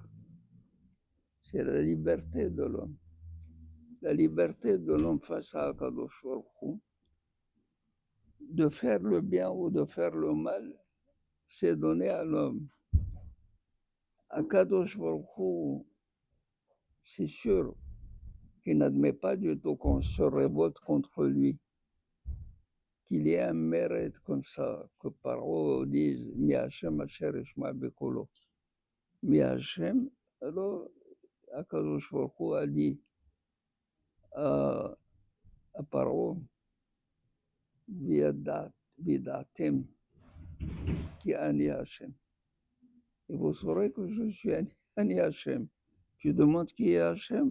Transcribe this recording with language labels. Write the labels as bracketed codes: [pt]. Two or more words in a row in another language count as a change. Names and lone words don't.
[fr] C'est la liberté de l'homme. La liberté de l'homme face à Akadosh Baruch Hu, de faire le bien ou de faire le mal, c'est donné à l'homme. Akadosh Baruch Hu, c'est sûr qu'il n'admet pas du tout qu'on se révolte contre lui, qu'il y ait un mérite comme ça, que Paro dise [he] מי השם אשר אשמע בקולו. מי השם, [fr] alors Akadosh Baruch Hu a dit à Paro, Vidatem, qui est [he] אני השם. [fr] Et vous saurez que je suis [he] אני השם. [fr] Tu demandes qui est Hashem?